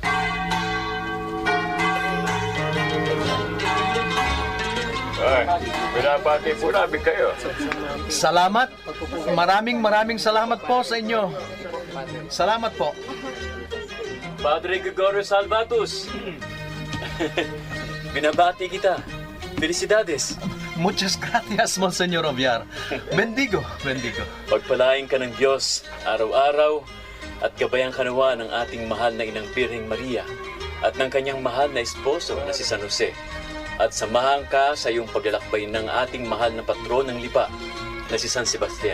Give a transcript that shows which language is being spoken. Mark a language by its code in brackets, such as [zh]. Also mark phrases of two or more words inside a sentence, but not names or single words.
[tl] Ay, binabati po namin kayo. Salamat. Maraming salamat po sa inyo. Salamat po. Padre Gregorio Salvatus. Binabati kita. Felicidades. [es] Muchas gracias, Monseñor Oviar. [tl] Bendigo. Pagpalain ka ng Diyos araw-araw at gabayan ka nawa ng ating mahal na Inang Birheng Maria at ng kanyang mahal na esposo na si San Jose. At samahan ka sa iyong paglalakbay ng ating mahal na patron ng lipa na si San Sebastian.